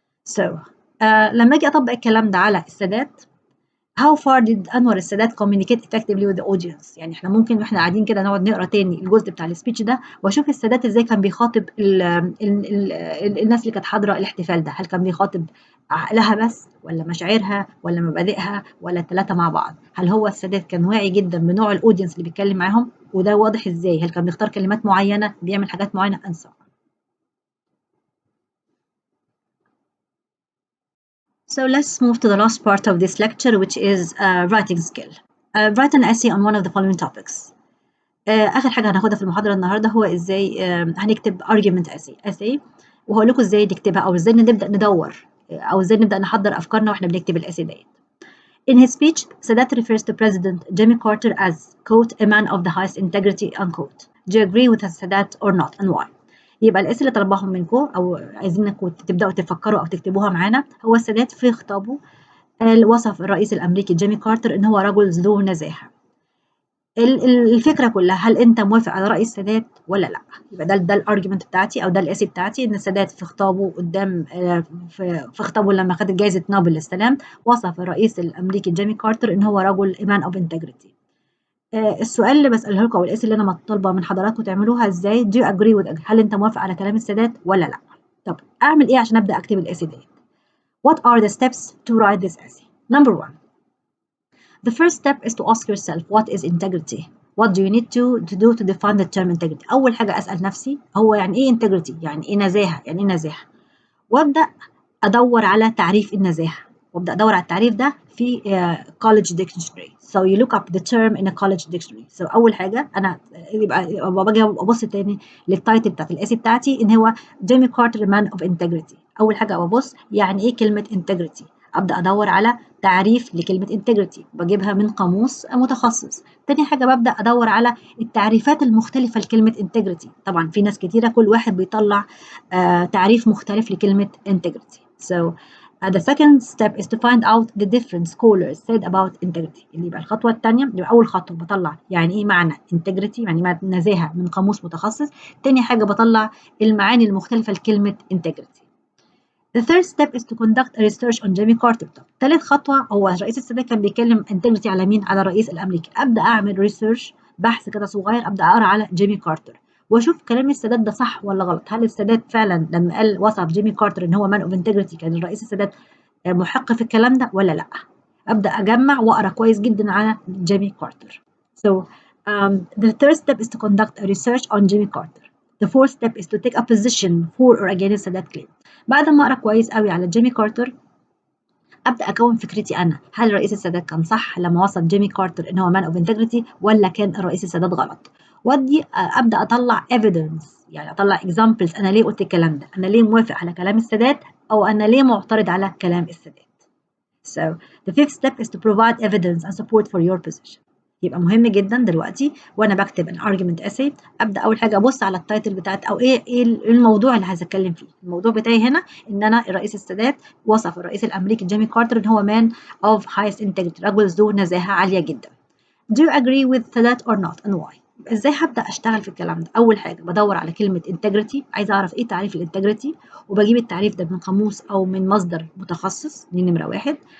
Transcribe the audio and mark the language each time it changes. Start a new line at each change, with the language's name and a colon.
Arabic: So لما أجي أطبق الكلام ده على السادات،
English: How far did
Arabic: أنور السادات
English: communicate effectively with the audience؟
Arabic: يعني إحنا ممكن وإحنا قاعدين كده نقعد نقرا تاني الجزء بتاع السبيتش ده وأشوف السادات إزاي كان بيخاطب الناس اللي كانت حاضرة الاحتفال ده، هل كان بيخاطب عقلها بس ولا مشاعرها ولا مبادئها ولا ال3 مع بعض؟ هل هو السادات كان واعي جدًا بنوع الأودينس اللي بيتكلم معاهم؟ وده واضح إزاي؟ هل كان بيختار كلمات معينة، بيعمل حاجات معينة
English: and so on. So let's move to the last part of this lecture, which is writing skill. Write an essay on one of the following topics.
Arabic: آخر حاجة هناخدها في المحاضرة النهاردة هو إزاي هنكتب argument essay، وهقول لكم إزاي نكتبها أو إزاي نبدأ ندور أو إزاي نبدأ نحضر أفكارنا وإحنا بنكتب الessay ديت.
English: In his speech, Sadat refers to President Jimmy Carter as, quote, a man of the highest integrity, unquote. Do you agree with Sadat or not and why؟
Arabic: يبقى الاسئله اللي طلبهم منكم او عايزينكم تبداوا تفكروا او تكتبوها معانا، هو السادات في خطابه وصف الرئيس الامريكي جيمي كارتر ان هو رجل ذو نزاهه. الفكره كلها، هل انت موافق على راي السادات ولا لا؟ يبقى ده الارجيومنت بتاعتي او ده الاسي بتاعتي، ان السادات في خطابه قدام في خطابه لما خد جائزه نوبل للسلام وصف الرئيس الامريكي جيمي كارتر ان هو رجل مان اوف انتجريتي. السؤال اللي باسأله لكم أو الاسئلة اللي أنا طالبة من حضراتكم تعملوها إزاي
English: do you agree with،
Arabic: هل أنت موافق على كلام السادات ولا لأ؟ طب أعمل إيه عشان أبدأ أكتب الessay ديت؟
English: What are the steps to write this essay? Number 1. The first step is to ask yourself what is integrity? What do you need to do to define the term integrity؟
Arabic: أول حاجة أسأل نفسي هو يعني إيه integrity؟ يعني إيه نزاهة؟ يعني إيه نزاهة؟ وأبدأ أدور على تعريف النزاهة، وأبدأ أدور على التعريف ده في college dictionary.
English: So you look up the term in a college dictionary.
Arabic: So أول حاجة أنا يبقى باجي أبص تاني للتايتل بتاعت الاسي بتاعتي إن هو جيمي كارتر مان أوف انتجريتي. أول حاجة ببص يعني إيه كلمة integrity، أبدأ أدور على تعريف لكلمة integrity بجيبها من قاموس متخصص. تاني حاجة ببدأ أدور على التعريفات المختلفة لكلمة integrity. طبعا في ناس كتيرة كل واحد بيطلع تعريف مختلف لكلمة integrity.
English: So the second step is to find out the different scholars said about integrity.
Arabic: اللي يبقى الخطوة الثانية، يبقى أول خطوة بطلع يعني إيه معنى integrity، يعني معنى نزاهة من قاموس متخصص. تاني حاجة بطلع المعاني المختلفة لكلمة integrity.
English: The third step is to conduct a research on Jimmy Carter.
Arabic: ثالث خطوة هو رئيس السادات كان بيتكلم integrity على مين؟ على الرئيس الأمريكي. أبدأ أعمل ريسيرش، بحث كده صغير، أبدأ أقرأ على جيمي كارتر وأشوف كلام السادات ده صح ولا غلط. هل السادات فعلا لما قال وصف جيمي كارتر إن هو
English: man of integrity
Arabic: كان الرئيس السادات محق في الكلام ده ولا لأ؟ أبدأ أجمع وأقرأ كويس جدا على جيمي كارتر.
English: So the third step is to conduct a research on Jimmy Carter. The fourth step is to take a position for or against Sadat claim.
Arabic: بعد ما أقرأ كويس قوي على جيمي كارتر أبدأ أكون فكرتي أنا، هل رئيس السادات كان صح لما وصف جيمي كارتر إن هو
English: man of integrity
Arabic: ولا كان الرئيس السادات غلط؟ ودي أبدأ أطلع evidence، يعني أطلع examples أنا ليه قلت الكلام ده، أنا ليه موافق على كلام السادات أو أنا ليه معترض على كلام السادات.
English: So the fifth step is to provide evidence and support for your position.
Arabic: يبقى مهم جدا دلوقتي وانا بكتب an argument essay ابدا اول حاجه ابص على التايتل بتاعت او ايه الموضوع اللي عايزه اتكلم فيه. الموضوع بتاعي هنا ان انا الرئيس السادات وصف الرئيس الامريكي جيمي كارتر ان هو
English: man of highest integrity،
Arabic: رجل ذو نزاهه عاليه جدا.
English: Do you agree with that or not and why؟
Arabic: ازاي هبدا اشتغل في الكلام ده؟ اول حاجه بدور على كلمه integrity، عايزه اعرف ايه تعريف الانتجريتي وبجيب التعريف ده من قاموس او من مصدر متخصص. دي نمره واحد.